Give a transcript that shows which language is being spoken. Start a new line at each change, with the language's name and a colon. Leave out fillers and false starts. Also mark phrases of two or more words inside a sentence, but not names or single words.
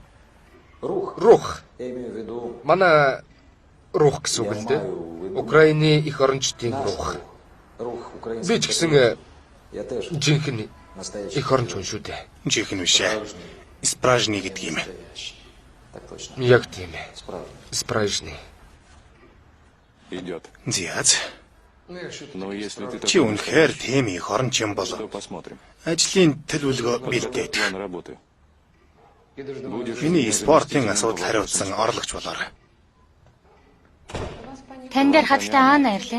Mongolian: Рух. Манай рух гэсэн үг л дээ. Украины их орончдын рух. Би ч гэсэн жинхэнэ их оронч хүн шүү дээ. Жинхэнэ биш ээ. Спражны гэдэг юм. Яг тийм ээ. Спражны.
Russian: Идет. Зяц. Но если ты
Mongolian: Чи үнэхээр тийм их оронч юм бол ажлын төлөвлөгөө бэлдээд. Миний спортын асуудал хариуцсан орлогч болоор. Тань дээр хаттай Аана ирлээ.